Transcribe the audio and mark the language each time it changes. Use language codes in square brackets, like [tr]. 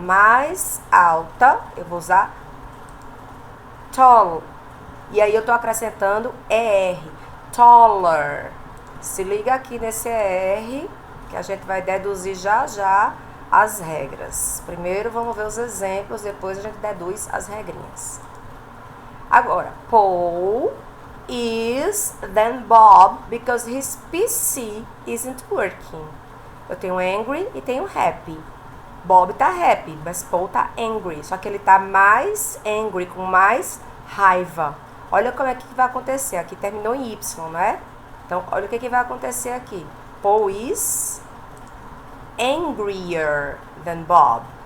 [pt] Mais alta, eu vou usar tall. E aí eu tô acrescentando ER. Taller. Se liga aqui nesse ER, que a gente vai deduzir já já as regras. Primeiro vamos ver os exemplos, depois a gente deduz as regrinhas. [en] Agora, Paul is than Bob because his PC isn't working. [pt] Eu tenho angry e tenho happy. Bob tá happy, mas Paul tá angry. Só que ele tá mais angry, com mais raiva. Olha como é que vai acontecer. Aqui terminou em Y, né? Então, olha o que vai acontecer aqui. [en] Paul is angrier than Bob.